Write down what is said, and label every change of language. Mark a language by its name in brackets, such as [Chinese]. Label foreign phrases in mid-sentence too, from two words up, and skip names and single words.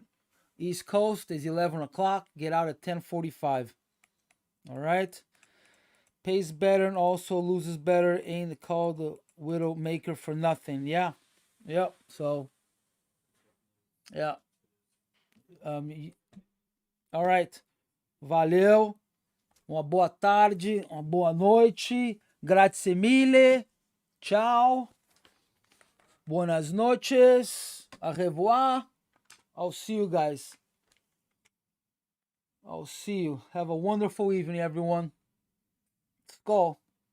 [English] East Coast is 11 o'clock. Get out at 10:45. All right. Pays better and also loses better. Ain't called the widow maker for nothing. Yeah. Yep. So, yeah. All right. [Portuguese] Valeu. Uma boa tarde. Uma boa noite. [Italian] Grazie mille. Ciao. [Spanish] Buenas noches. [French] Au revoir. [English] I'll see you guys. I'll see you. Have a wonderful evening, everyone. Let's go.